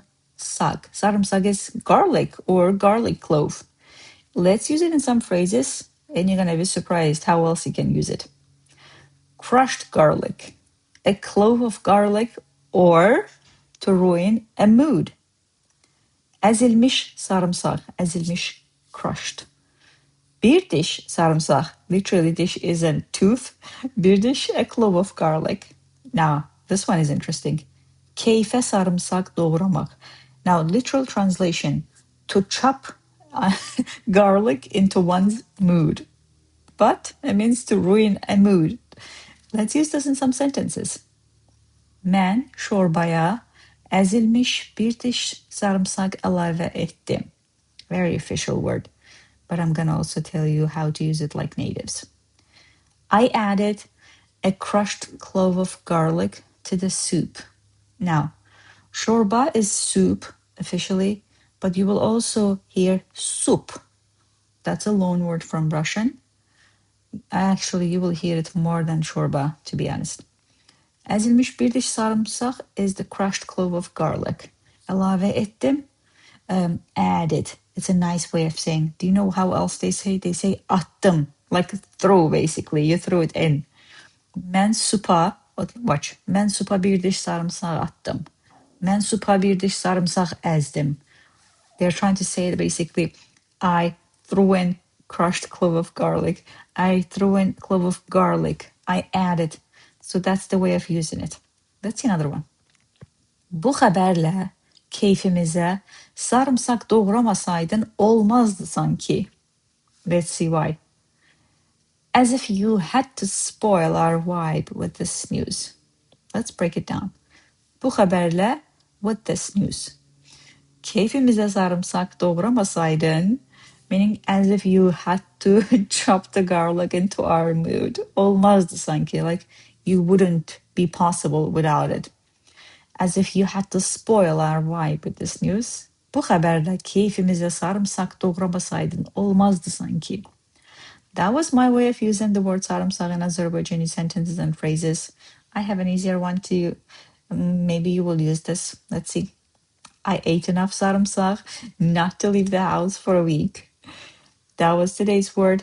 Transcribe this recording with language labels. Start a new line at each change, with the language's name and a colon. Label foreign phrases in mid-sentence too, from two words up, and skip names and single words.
English: Sarımsaq is garlic or garlic clove. Let's use it in some phrases, and you're going to be surprised how else you can use it. Crushed garlic, a clove of garlic, or to ruin a mood.
Azerbaijani: Əzilmiş sarımsaq, əzilmiş, crushed. Bir dish sarımsaq,
English: literally dish is a tooth.
Azerbaijani: Bir dish,
English: a clove of garlic. Now, this one is interesting.
Azerbaijani: Keyfə sarımsaq doğramaq.
English: Now, literal translation, to chop garlic into one's mood. But it means to ruin a mood. Let's use this in some sentences.
Azerbaijani: Mən şorbaya əzilmiş bir diş sarımsaq əlavə etdim.
English: Very official word, but I'm going to also tell you how to use it like natives. I added a crushed clove of garlic to the soup. Now, şorba is soup officially, but you will also hear soup. That's a loan word from Russian. Actually, you will hear it more than şorba, to be honest.
Azerbaijani: Əzilmiş bir diş sarımsaq
English: is the crushed clove of garlic.
Azerbaijani: Əlavə etdim,
English: added. It's a nice way of saying. Do you know how else they say? They say attım, like throw basically. You throw it in.
Azerbaijani: Mən supa, watch. Mən supa bir diş sarımsaq attım. Mən supa bir diş sarımsaq əzdim.
English: They're trying to say that basically, I threw in crushed clove of garlic. I threw in clove of garlic. I added. So that's the way of using it. Let's see another one.
Azerbaijani: Bu xəbərlə keyfimizə sarımsaq doğramasaydın olmazdı sanki.
English: Let's see why. As if you had to spoil our vibe with this news. Let's break it down.
Azerbaijani: Bu xəbərlə
English: with this news.
Azerbaijani: Keyfimizə sarımsaq doğramasaydın,
English: meaning as if you had to chop the garlic into our mood.
Azerbaijani: Olmazdı sanki,
English: like you wouldn't be possible without it. As if you had to spoil our vibe with this news.
Azerbaijani: Bu xəbərlə keyfimizə sarımsaq doğramasaydın olmazdı sanki.
English: That was my way of using the word sarımsaq in Azerbaijani sentences and phrases. I have an easier one to maybe you will use this. Let's see. I ate enough sarımsaq not to leave the house for a week. That was today's word.